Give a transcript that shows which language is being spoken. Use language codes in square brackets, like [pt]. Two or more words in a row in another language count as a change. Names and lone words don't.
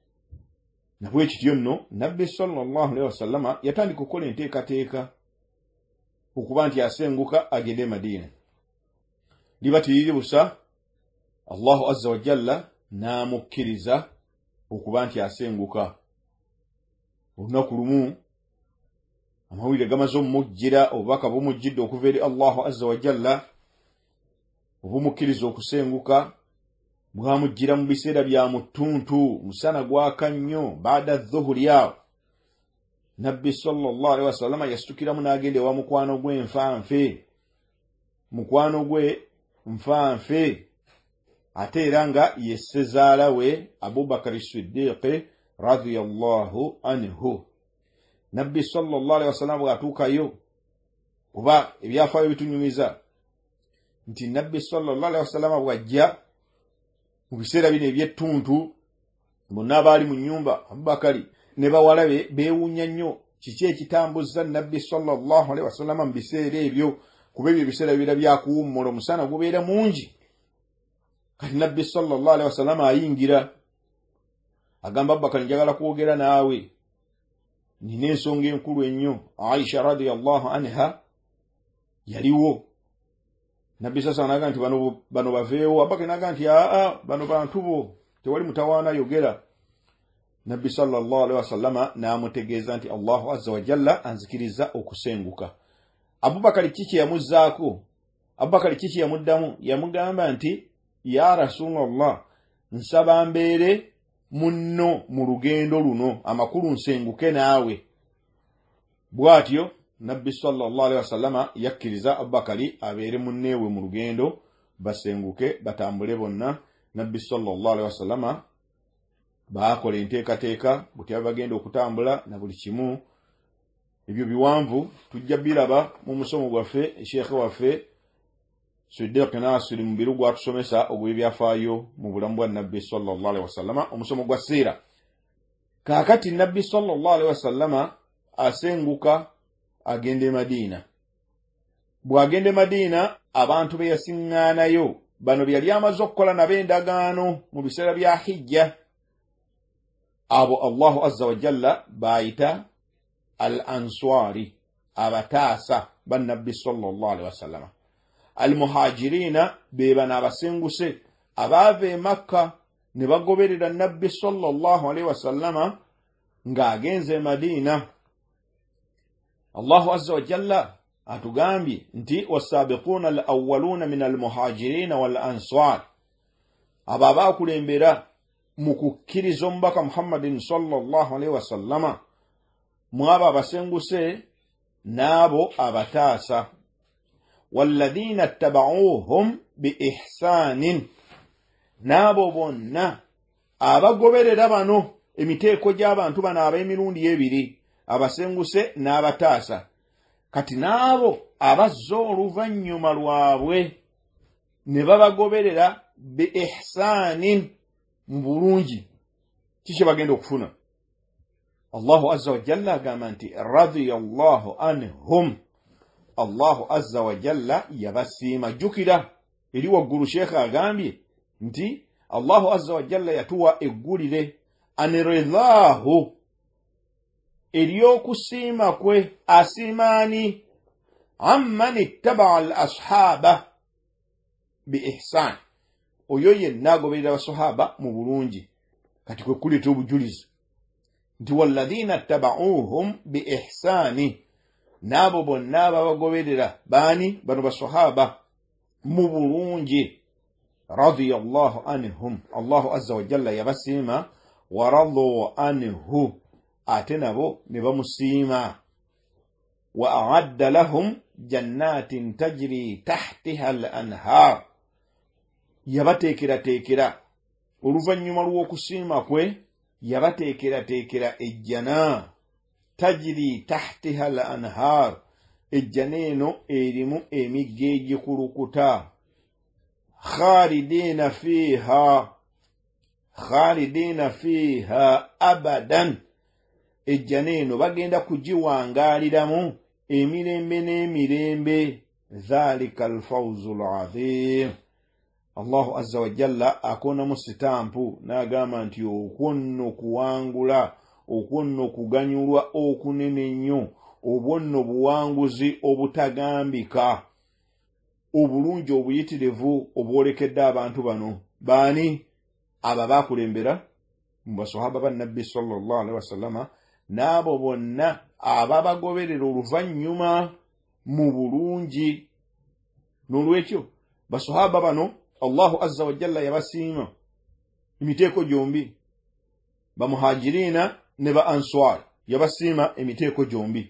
[lg] Nabwe kityo nno nabbi [ar] صلى الله عليه وسلم [lg] yatandika okukola enteekateeka okuba nti asenguka agende e Madina. Liba tiriri busa, [ar] الله عز وجل [lg] n'amukkiriza okuba nti asenguka. Olunaku lumu amawulire gamaze omumujjira, obubaka bumujjidde okuva eri [ar] الله عز وجل [lg] obumukkiriza okusenguka. Bwamujjira mu biseera bya mutuntu, musana gwaka nnyo, baada dhuhuri awo. Nabbi [ar] صلى الله عليه وسلم [lg] yasitukiramu n'agenda ewa mukwano gwe nfanfe. Mukwano gwe nfanfe ate era nga ye ssezaala we Abubakar Siddiq [ar] رضي الله عنه. [lg] Nabbi [ar] صلى الله عليه وسلم [lg] bw'atuukayo, kuba ebyafaayo bitunyumiza nti nabbi [ar] صلى الله عليه وسلم [lg] bw'ajja mu biseera bino eby'ettuntu, bonna abaali mu nnyumba Abubakari ne bawala be beewuunya nnyo kiki ekitambuzza nabbi [ar] صلى الله عليه وسلم [lg] mu biseera ebyo, kuba ebyo ebiseera bibeera byakuwummula, omusana gubeera mungi. Kati nabbi [ar] صلى الله عليه وسلم [lg] ayingira agamba Abubakari, njagala kwogera naawe, nina ensonga enkulu ennyo. [ar] عائشة رضي الله عنها yaliwo. [lg] Nabbi sasa naga nti bano baveewo. Abubakari naga nti bano bantu bo, tewali mutawaana, yogera. nabbi [ar] صلى الله عليه وسلم [lg] n'amutegeeza nti [ar] الله عز وجل [lg] anzikiriza okusenguka. Abubakari kiki yamuzzaako? Abubakari kiki yamuddamu? Yamugamba nti [ar] يا رسول الله, [lg] nsaba mbeere munno mu lugendo luno, amakulu nsenguke naawe. Bw'atyo nabbi [ar] صلى الله عليه وسلم [lg] yakkiriza Abubakari abeere munneewe mu lugendo, basenguke batambule bonna. Nabbi [ar] صلى الله عليه وسلم [lg] baakola enteekateeka buti bagenda okutambula na buli kimu. Ebyo biwanvu tujja biraba mu musomo gwaffe sheekhe waffe Siddiq Nasir mu biru gwatusomesa obw'ebyafaayo mu bulamu bwa nabbi [ar] صلى الله عليه وسلم, [lg] omusomo gwa siira. Kaakati nabbi [ar] صلى الله عليه وسلم [lg] asenguka agende Madina. Bw'agende Madina, abantu be yasiŋŋaanayo bano byali amaze okukola nabo endagaano mu biseera bya hijja, abo [ar] الله عز وجل [lg] baayita al-answari, abataasa ba nabbi [ar] صلى الله عليه وسلم. [lg] Al-muhajirina be bano abasenguse abaava e Makka ne bagoberera nabbi [ar] صلى الله عليه وسلم [lg] ng'agenze e Madina. [ar] الله عز وجل [lg] atugambye nti [ar] والسابقون الأولون من المهاجرين والأنصار, [lg] abo abaakulembera mu kukkiriza omubaka Muhammadin [ar] صلى الله عليه وسلم [lg] mu abo abasenguse n'abo abataasa. [ar] والذين اتبعوهم بإحسان, [lg] n'abo bonna abagoberera bano emiteeko gy'abantu bano ab'emirundi ebiri, abasenguse n'abataasa. Kati n'abo abazza oluvannyuma lwabwe ne babagoberera [ar] بإحسان, [lg] mu bulungi, kiki bagenda okufuna? [ar] الله عز وجل [lg] agamba nti [ar] رضي الله عنهم الله عز وجل yabasiima. [lg] Jjukira eri waggulu sheekhe agambye nti [ar] الله عز وجل [lg] yatuwa eggulire aniridaahu, ery'okusiima kwe. [ar] أسيماني عمن اتبع الأصحاب بإحسان, [lg] oyo yenna agoberera abasahaba mu bulungi. Kati kwe kuleeta obujulizi nti [ar] والذين اتبعوهم بإحسان, [lg] n'abo bonna ababagoberera baani bano basahaba mu bulungi. [ar] رضي الله عنهم الله عز وجل yabasiima. ورضوا عنه, [lg] ate nabo ne bamusiima. [ar] وأعد لهم جنات تجري تحتها الأنهار, [lg] yabateekerateekera oluvannyuma lw'okusiima kwe, yabateekerateekera ejjana [ar] تجري تحتها الأنهار, [lg] ejjana eno erimu emigga egikulukuta. [ar] خالدين فيها أبدا, [lg] ejjana eno bagenda kugiwangaaliramu emirembe n'emirembe. [ar] ذلك الفوز العظيم. الله عز وجل [lg] akonamu sitampu n'agamba nti okwo nno kuwangula, okwo nno kuganyulwa okunene nnyo, obwo nno buwanguzi obutagambika, obulungi obuyitirivu obwolekedde abantu bano. Baani? Abo baakulembera mu basahaba ba nabbi [ar] صلى الله عليه وسلم, [lg] n'abo bonna ababagoberera oluvannyuma mu bulungi. N'olwekyo basahaba bano [ar] الله عز وجل [lg] yabasiima emiteeko gyombi. Bamuhajirina ne ba answar yabasiima emiteeko gyombi.